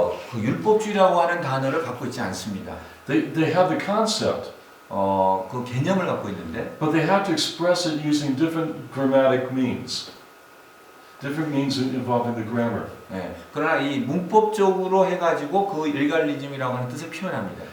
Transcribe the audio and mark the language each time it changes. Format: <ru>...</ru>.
<ko>그 율법주의라고 하는 단어를 갖고 있지 않습니다.</ko> <en>They have the concept.</en> <ko>그 개념을 갖고 있는데,</ko> <en>But they have to express it using different grammatic means. Different means involving the grammar.</en> <ko>그러나 이 문법적으로 해가지고 그 일갈리즘이라고 하는 뜻을 표현합니다.</ko>